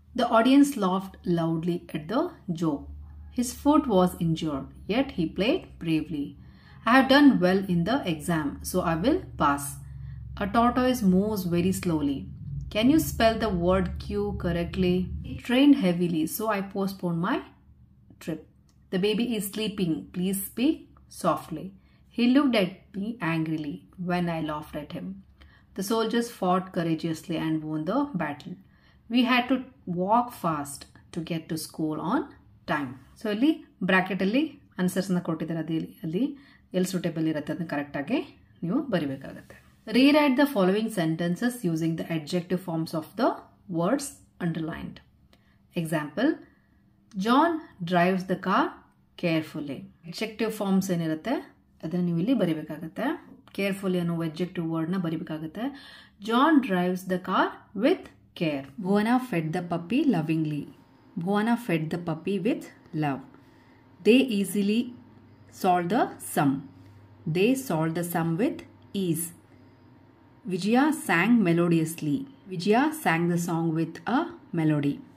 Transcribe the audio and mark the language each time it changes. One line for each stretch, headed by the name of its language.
English: The audience laughed loudly at the joke. His foot was injured yet he played bravely. I have done well in the exam, so I will pass. A tortoise moves very slowly. Can you spell the word Q correctly? It trained heavily, so I postpone my trip. The baby is sleeping, please speak softly. He looked at me angrily when I laughed at him. The soldiers fought courageously and won the battle. We had to walk fast to get to school on time.
Kannada: So ಇಲ್ಲಿ bracket ಅಲ್ಲಿ answers ನ ಕೊಟ್ಟಿದ್ದಾರೆ, ಅಲ್ಲಿ ಎಲ್ಲಿ suitable ಇರುತ್ತೆ ಅದನ್ನ correct ಆಗಿ ನೀವು ಬರಿಬೇಕಾಗುತ್ತೆ.
English: Rewrite the following sentences using the adjective forms of the words underlined. Example: John drives the car carefully. Adjective forms
Kannada: ಏನಿರುತ್ತೆ ಅದನ್ನು ನೀವು ಇಲ್ಲಿ ಬರಿಬೇಕಾಗುತ್ತೆ. ಕೇರ್ಫುಲಿ ಅನ್ನೋ adjective word ನ ಬರಿಬೇಕಾಗುತ್ತೆ.
English: John drives the car with care. Bhuwana fed the puppy lovingly. Bhuwana fed the puppy with love. They easily solved the sum. They solved the sum with ease. Vijaya sang melodiously. Vijaya sang the song with a melody.